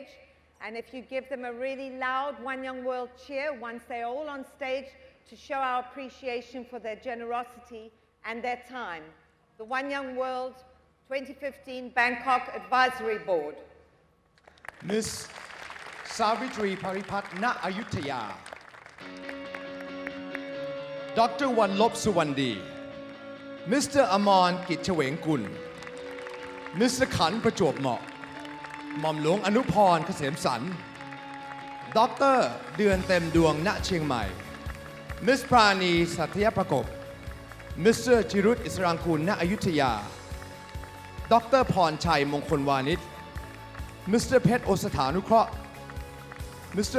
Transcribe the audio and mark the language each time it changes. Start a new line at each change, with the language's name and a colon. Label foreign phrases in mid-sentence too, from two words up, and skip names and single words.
English: And if you give them a really loud One Young World cheer once they're all on stage to show our appreciation for their generosity and their time. The One Young World 2015 Bangkok Advisory Board. Miss Savitri Paribatra Ayutthaya. Dr. Wanlop Suwandi. Mr. Aman Kitchawengkun. Mr. Khan Prachop Mok.
Thai: หม่อมหลวงอนุพรเกษมสันต์ดร. เดือนเต็มดวงณเชียงใหม่ Miss ปราณีสัตยประกบ Mr. จิรุตอิสรังกูลณอยุธยา Dr. พรชัยมงคลวานิช Mr. เพชรโอสถานุเคราะห์ Mr.